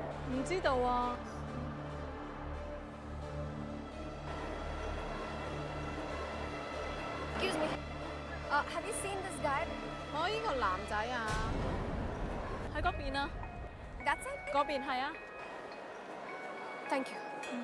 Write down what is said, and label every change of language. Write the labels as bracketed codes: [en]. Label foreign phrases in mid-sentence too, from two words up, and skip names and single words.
[yue] 唔知道啊。 [en] Excuse me. Have you seen this guy? [yue] 我呢個男仔啊，喺嗰邊啊， [en] That's it. [yue] 嗰邊係啊。 [en] Thank you.